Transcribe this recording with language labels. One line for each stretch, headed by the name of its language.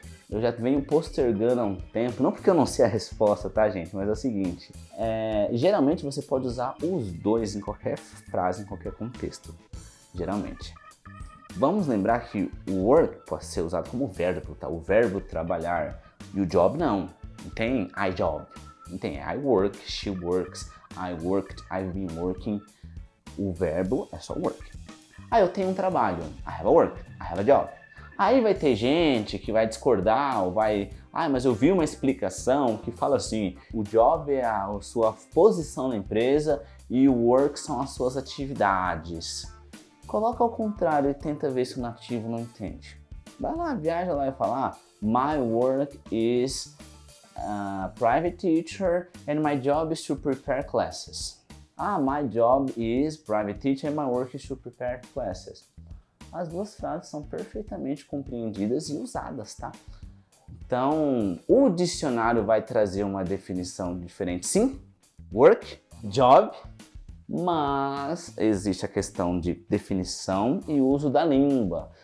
Portuguese: Eu já venho postergando há um tempo, não porque eu não sei a resposta, tá, gente? Mas é o seguinte, geralmente você pode usar os dois em qualquer frase, em qualquer contexto, geralmente. Vamos lembrar que o work pode ser usado como verbo, tá? O verbo trabalhar, e o job não. Não tem
English: I job,
Portuguese: não tem
English: I work, she works, I worked, I've been working.
Portuguese: O verbo é só work. Eu tenho um trabalho,
English: I have a work, I have a job.
Portuguese: Aí vai ter gente que vai discordar ou vai... mas eu vi uma explicação que fala assim, o job é a sua posição na empresa e o work são as suas atividades. Coloca ao contrário e tenta ver se o nativo não entende. Vai lá, viaja lá e fala,
English: my work is private teacher and my job is to prepare classes. My job is private teacher and my work is to prepare classes.
Portuguese: As duas frases são perfeitamente compreendidas e usadas, tá? Então, o dicionário vai trazer uma definição diferente, sim, work, job, mas existe a questão de definição e uso da língua.